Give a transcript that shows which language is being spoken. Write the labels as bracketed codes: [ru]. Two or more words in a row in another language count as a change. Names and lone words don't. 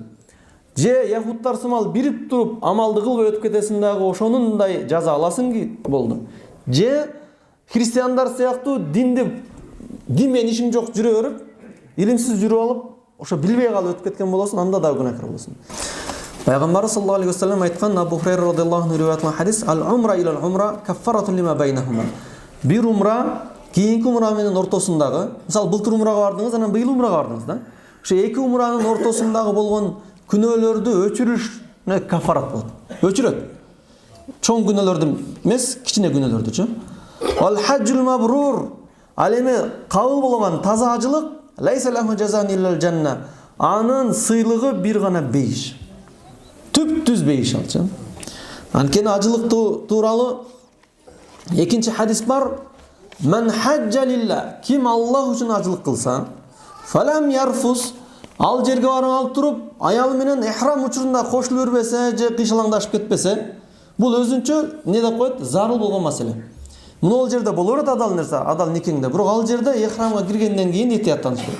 [ky] Же яхуттар сымал бирип туруп амалды кылбай өтүп кетесиң дагы ошонундай жаза аласың ки болду. Же христиандар сыяктуу дин менен ишиң жок жүрө берип, илимсиз жүрүп алып, ошо билбей калып өтүп кеткен болосуң, анда да күнәкар болосуң. Пайгамбар [ar] صلى الله عليه وسلم [ky] айткан, Абу Хурайра [ar] رضي الله عنه [ky] риваятланган хадис: [ar] "العمرة إلى العمرة كفارة لما بينهما." [ky] Бир умра кийинки умра менен ортосундагы, мисалы былтыр умрага бардыңыз, анан быйыл умрага бардыңыз да. Ошо эки умранын ортосундагы болгон күнөөлөрдү өчүрүшүнө кафарат болот. Өчүрөт. Чоң күнөөлөрдү эмес, кичине күнөөлөрдүчү. [ar] الحج المبرور, [ky] ал эми кабыл болгон таза ажылык, [ar] ليس له جزاء إلا الجنة. [ky] Анын сыйлыгы бир гана бейиш. Түп-түз бейиш алчы. Анткени ажылык тууралуу экинчи хадис бар. [ar] من حج لله, [ky] ким Аллах үчүн ажылык кылса, [ar] فلم يرفث, [ky] ал жерге барып алып туруп, аялы менен ихрам учурунда кошулуп өрбөсө же кыйшалаңдашып кетпесе, бул өзүнчө не деп коет? Зарыл болгон маселе. Муну ол жерде боло берет адал нерсе, адал никеңде. Бирок ал жерде ихрамга киргенден кийин этияттаныш керек.